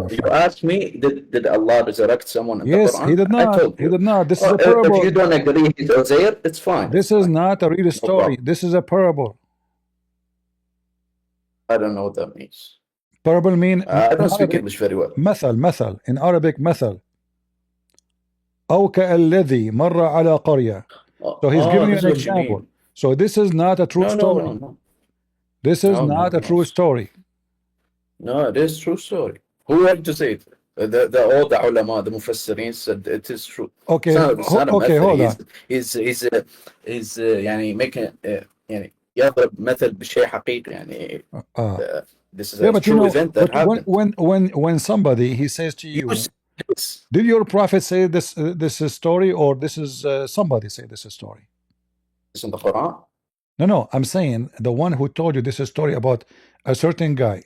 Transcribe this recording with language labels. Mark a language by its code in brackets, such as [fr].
[en] You asked me, did Allah resurrect someone in the Quran? Yes, he did not. I told you. He did not. This is a parable. If you don't agree he's Uzair, it's fine. This is not a real story. This is a parable. I don't know what that means. Parable mean I don't speak English very well. [ar] مثل [en] in Arabic [ar] مثل أو كالذي مر على قرية. [en] So he's giving you an example. So this is not a true story. No. This is not a true story. No, it is true story. Who had to say it? All the ulama, the mufassirin said it is true. Okay, it's not a method. hold on. He's [ar] يعني [en] making [ar] يعني يضرب مثل بشيء حقيقي يعني. [en] This is a true event that happened. When somebody he says to you, did your prophet say this is story, or this is somebody say this is story? It's in the Quran. No, I'm saying the one who told you this is a story about a certain guy.